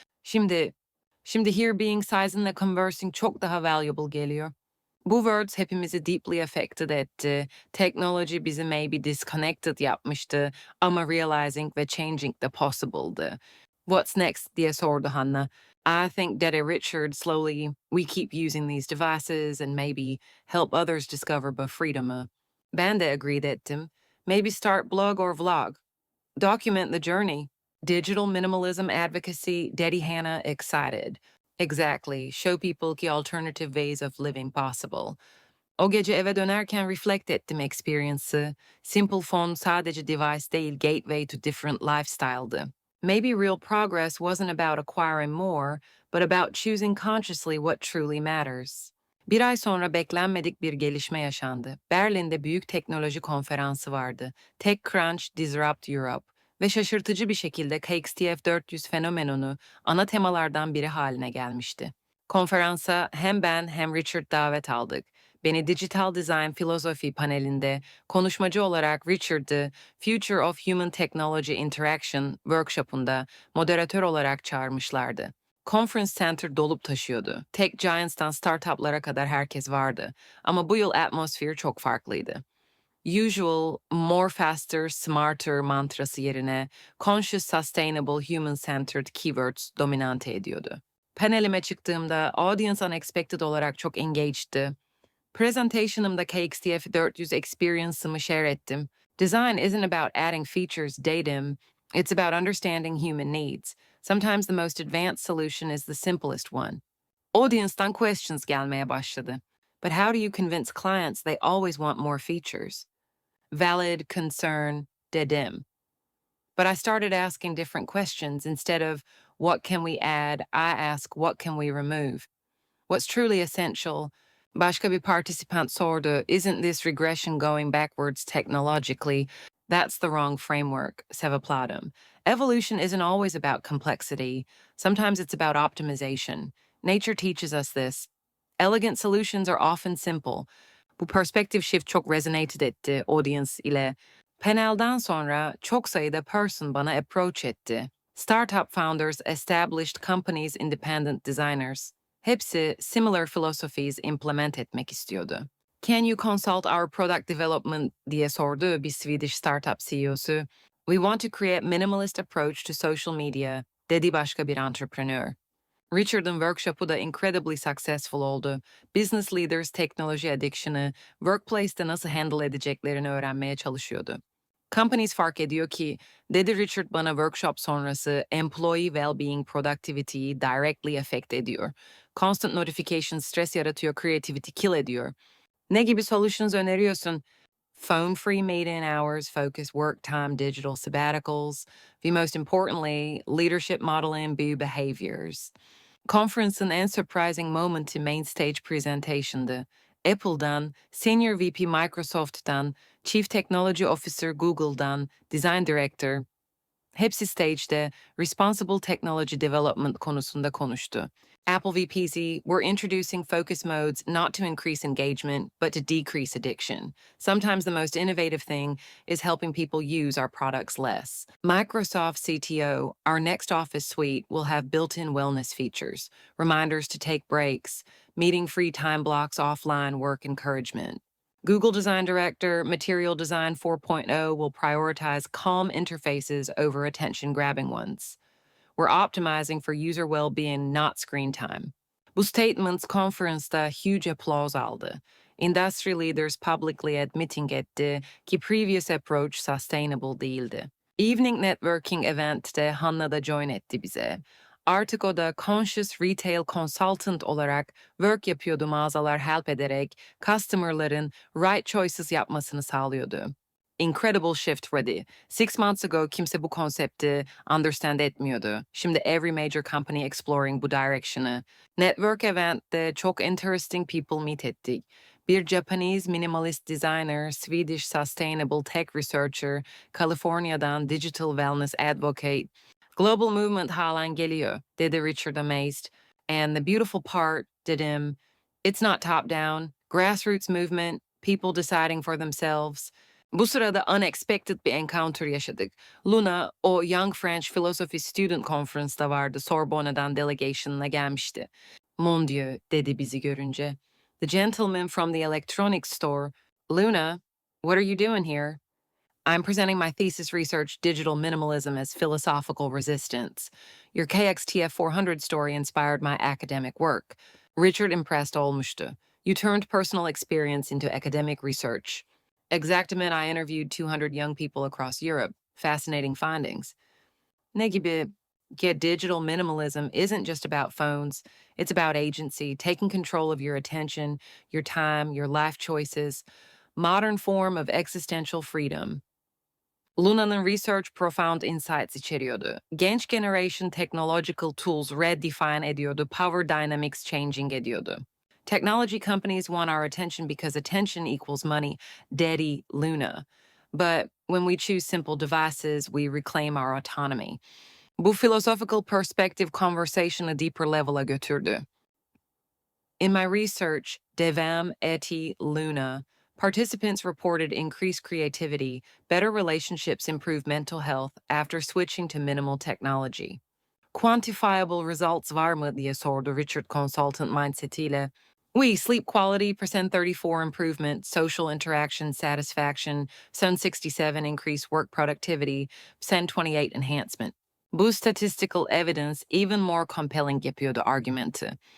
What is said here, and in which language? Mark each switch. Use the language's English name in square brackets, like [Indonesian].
[Turkish] Şimdi, şimdi [English] here being [Turkish] size'ınla conversing çok daha valuable geliyor. Bu words hepimizi [English] deeply affected [Turkish] etti. Teknoloji bizi [English] maybe disconnected [Turkish] yapmıştı ama realizing ve changing the possible'dı. [English] What's next [Turkish] diye sordu Hannah. [English] I think that Richard slowly we keep using these devices and maybe help others discover [Turkish] bu freedom'ı. Ben de agreed ettim. [English] Maybe start blog or vlog. Document the journey. Digital minimalism advocacy, Daddy Hannah excited. Exactly. Show people the alternative ways of living possible. [Turkish] O gece eve dönerken reflect ettim experience'ı. Simple phone sadece device değil, [English] gateway to different lifestyle'dı. Maybe real progress wasn't about acquiring more, but about choosing consciously what truly matters. [Turkish] Bir ay sonra beklenmedik bir gelişme yaşandı. Berlin'de büyük teknoloji konferansı vardı. TechCrunch Disrupt Europe ve şaşırtıcı bir şekilde KXTF400 fenomenonu ana temalardan biri haline gelmişti. Konferansa hem ben hem Richard davet aldık. Beni Digital Design Philosophy panelinde konuşmacı olarak Richard'ı Future of Human Technology Interaction workshop'unda moderatör olarak çağırmışlardı. Conference Center dolup taşıyordu. Tech Giants'tan startuplara kadar herkes vardı. Ama bu yıl atmosfer çok farklıydı. Usual, [English] more faster, smarter [Turkish] mantrası yerine [English] conscious, sustainable, human-centered keywords [Turkish] dominante ediyordu. Panelime çıktığımda [English] audience unexpected [Turkish] olarak çok engaged'ti. Presentation'ımda KXTF400 experience'ımı share ettim. [English] Design isn't about adding features datum, it's about understanding human needs. Sometimes the most advanced solution is the simplest one. [Turkish] Audience'dan questions gelmeye başladı. [English] But how do you convince clients they always want more features? Valid concern, dedim. But I started asking different questions. Instead of what can we add, I ask what can we remove? What's truly essential? [Turkish] Başka bir participant sordu, [English] isn't this regression going backwards technologically? That's the wrong framework, Sevaplatum. Evolution isn't always about complexity. Sometimes it's about optimization. Nature teaches us this. Elegant solutions are often simple. [Turkish] Bu [English] perspective shift [Turkish] çok resonated etti audience ile. Panelden sonra çok sayıda person bana approach etti. [English] Startup founders, established companies, independent designers. [Turkish] Hepsi [English] similar philosophies implement [Turkish] etmek istiyordu. [English] Can you consult our product development [Turkish] diye sordu bir [English] Swedish startup CEO'su. We want to create minimalist approach to social media, [Turkish] dedi başka bir [English] entrepreneur. [Turkish] Richard'ın workshop'u da [English] incredibly successful [Turkish] oldu. Business leaders teknoloji addiction'ı, workplace'te nasıl handle edeceklerini öğrenmeye çalışıyordu. Companies fark ediyor ki, dedi Richard bana workshop sonrası, [English] employee well-being [Turkish] productivity'yi [English] directly affect [Turkish] ediyor. [English] Constant notification [Turkish] stres yaratıyor, creativity kill ediyor. Ne gibi solutions öneriyorsun? [English] Phone-free meeting hours, focus work time, digital sabbaticals, ve most importantly, leadership modeling, bu behaviors. [Turkish] Conference'ın en surprising moment'i main stage presentation'dı. Apple'dan, Senior VP Microsoft'tan, Chief Technology Officer Google'dan, Design Director, hepsi stage'de Responsible Technology Development konusunda konuştu. [English] Apple VPC, we're introducing focus modes not to increase engagement, but to decrease addiction. Sometimes the most innovative thing is helping people use our products less. Microsoft CTO, our next Office suite will have built-in wellness features, reminders to take breaks, meeting-free time blocks, offline work encouragement. Google Design Director, Material Design 4.0 will prioritize calm interfaces over attention-grabbing ones. We're optimizing for user well-being, not screen time. [Turkish] Bu statements conference'da [English] huge applause [Turkish] aldı. [English] Industry leaders publicly admitting [Turkish] etti ki [English] previous approach sustainable [Turkish] değildi. Evening networking event'te Hannah da join etti bize. Artık o da [English] conscious retail consultant [Turkish] olarak work yapıyordu mağazalar help ederek customer'ların [English] right choices [Turkish] yapmasını sağlıyordu. [English] Incredible shift ready. 6 months ago [Turkish] kimse bu konsepti [English] understand etmiyordu. [Turkish] Şimdi [English] every major company exploring bu direction'ı. Network event'te çok interesting people meet ettik. Bir Japanese minimalist designer, Swedish sustainable tech researcher, California'dan digital wellness advocate. Global movement [Turkish] halen geliyor, dedi Richard [English] amazed. And the beautiful part, dedim, it's not top down, grassroots movement, people deciding for themselves. [Turkish] Bu sırada unexpected bir encounter yaşadık. Luna, o Young French Philosophy Student Conference'da vardı, Sorbonne'dan delegation'la gelmişti. [French] Mon Dieu, [Turkish] dedi bizi görünce. [English] The gentleman from the electronics store, Luna, what are you doing here? I'm presenting my thesis research, Digital Minimalism as Philosophical Resistance. Your KXTF400 story inspired my academic work. [Turkish] Richard impressed olmuştu. [English] You turned personal experience into academic research. [Spanish] Exactamente, [English] I interviewed 200 young people across Europe. Fascinating findings. [Turkish] Ne gibi? [English] Yeah, digital minimalism isn't just about phones. It's about agency, taking control of your attention, your time, your life choices. Modern form of existential freedom. [Turkish] Luna'nın research [English] profound insights [Turkish] içeriyordu. Genç generation [English] technological tools redefine [Turkish] ediyordu, [English] power dynamics changing [Turkish] ediyordu. [English] Technology companies want our attention because attention equals money, Daddy Luna. But when we choose simple devices, we reclaim our autonomy. [Turkish] Bu [English] philosophical perspective [Turkish] conversation'ı [English] deeper level'a [Turkish] götürdü. [English] In my research, Devam Eti Luna, participants reported increased creativity, better relationships, improved mental health after switching to minimal technology. Quantifiable results [Turkish] var mı diye sordu Richard Consultant Mindset'iyle. [English] We, sleep quality, %34 improvement, social interaction satisfaction, %67 increased work productivity, %28 enhancement. [Turkish] Bu [English] statistical evidence even more compelling [Turkish] yapıyordu argümanı.